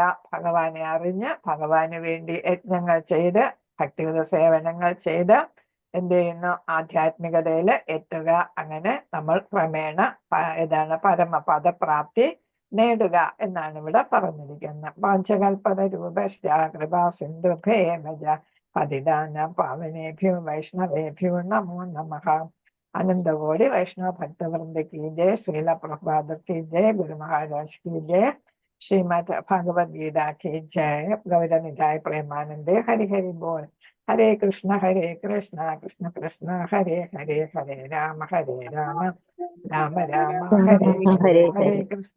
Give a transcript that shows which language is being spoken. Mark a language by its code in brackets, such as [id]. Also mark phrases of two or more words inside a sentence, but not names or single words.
[ml] ഭഗവാനെ അറിഞ്ഞ് ഭഗവാന് വേണ്ടി യജ്ഞങ്ങൾ ചെയ്ത് ഭക്തിഗത സേവനങ്ങൾ ചെയ്ത് എന്ത് ചെയ്യുന്നു? ആധ്യാത്മികതയിൽ എത്തുക. അങ്ങനെ നമ്മൾ ക്രമേണ പരമപദപ്രാപ്തി നേടുക എന്നാണ് ഇവിടെ പറഞ്ഞിരിക്കുന്നത്. [sa] पाञ्चकल्पत रूपकृपा सिन्धुभेमज पतितानां पावनेभ्यो वैष्णवेभ्यो नमो नमः. [hi] अनंतकोटि वैष्णव भक्तवृंद की जय, श्रील प्रभुपाद की जय, गुरु महाराज की जय, श्रीमद् भगवद्गीता की जय, [bn] গৌরনিতাই প্রেমানন্দে. হরি হরি বোল. [sa] हरे कृष्ण कृष्ण कृष्ण हरे हरे, हरे राम राम राम हरे हरे, हरे कृष्ण